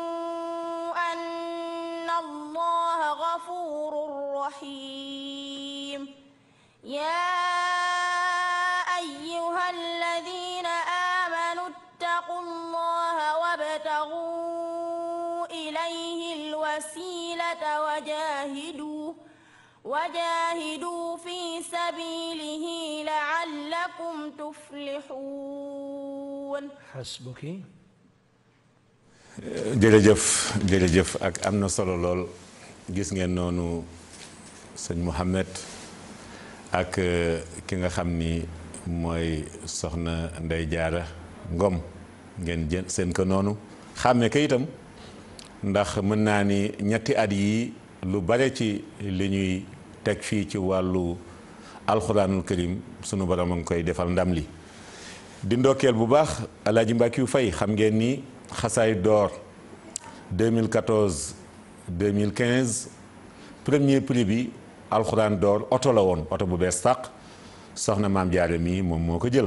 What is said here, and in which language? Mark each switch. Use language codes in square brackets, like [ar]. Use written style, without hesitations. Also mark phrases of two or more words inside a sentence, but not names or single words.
[ar] أن الله غفور رحيم يا أيها الذين آمنوا اتقوا الله وابتغوا إليه الوسيلة وجاهدوا في سبيله لعلكم تفلحون حسبك [wo] jërëjëf ak am na solo lool gis ngeen noonu sëñ Mouhamed ak ki nga xam ni mooy soxna Ndey Jaara Ngom ngeen jën seen ko noonu xàmme ko itam ndax mën naa ni ñetti at yi lu bare ci li ñuy teg fii ci wàllu [ar] القرآن الكريم [wo] sunu borom a ngi koy defal ndam li di ndokkeel bu baax Alaaji Mbàkkiyu Fay xam ngeen ni xasaay door 2014 2015 [fr] premier prix [wo] bi alxuraan door oto la woon oto bu bees tàq soxna maam Jaara mii moom moo ko jël